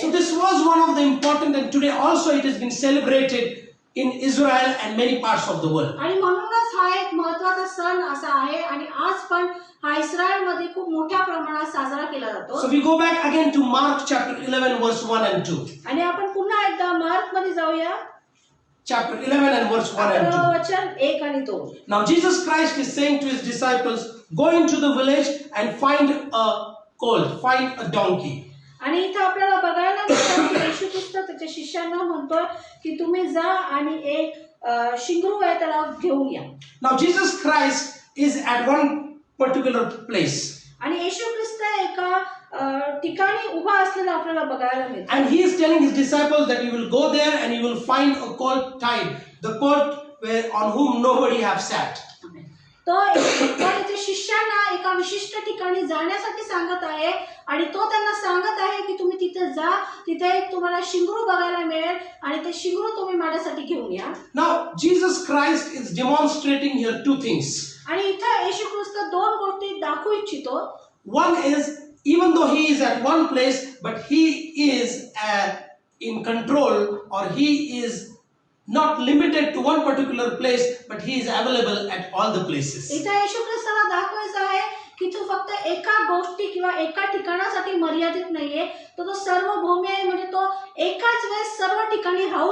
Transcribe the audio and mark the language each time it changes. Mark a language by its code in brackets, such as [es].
[en] So this was one of the important, and today also it has been celebrated in Israel and many parts of the world. [mr] आणि म्हणूनच हा एक महत्त्वाचा सण असा आहे आणि आज पण हा इस्रायलमध्ये खूप मोठ्या प्रमाणात साजरा केला जातो. [en] So we go back again to Mark chapter 11 verse 1 and 2. [mr] आणि आपण पुन्हा एकदा मार्क मध्ये जाऊया. [en] Chapter 11 and verse 1 and 2. [mr] वचन 1 आणि 2. [en] Now Jesus Christ is saying to his disciples, go into the village and find a colt, find a donkey. [mr] आणि इथं आपल्याला बघायला मिळतं की येशू ख्रिस्त त्याच्या शिष्यांना म्हणतोय की तुम्ही जा आणि एक शिंगरू आहे त्याला घेऊन या. [en] Now Jesus Christ is at one particular place. [mr] आणि येशू ख्रिस्त एका ठिकाणी उभा असलेला आपल्याला बघायला मिळतं. [en] And he is telling his disciples that you will go there and you will find a colt tied, the colt on whom nobody have sat. [mr] तो त्याच्या शिष्यांना एका विशिष्ट ठिकाणी जाण्यासाठी सांगत आहे आणि तो त्यांना सांगत आहे की तुम्ही तिथे जा, तिथे तुम्हाला शिंगरू बघायला मिळेल आणि ते शिंगरू तुम्ही माझ्यासाठी घेऊन या. [en] Now Jesus Christ is demonstrating here two things. [mr] आणि इथे येशू ख्रिस्त दोन गोष्टी दाखवू इच्छितो. [en] One is, even though he is at one place, but he is in control, or he is not limited to one particular place, but he is available at all the places. [mr] इथे येशू ख्रिस्ताला दाखवायचं आहे की तो फक्त एका गोष्टी किंवा एका ठिकाणासाठी मर्यादित नाहीये, तो सर्वभौमी आहे म्हणजे तो एकाच वेळेस सर्व ठिकाणी राहू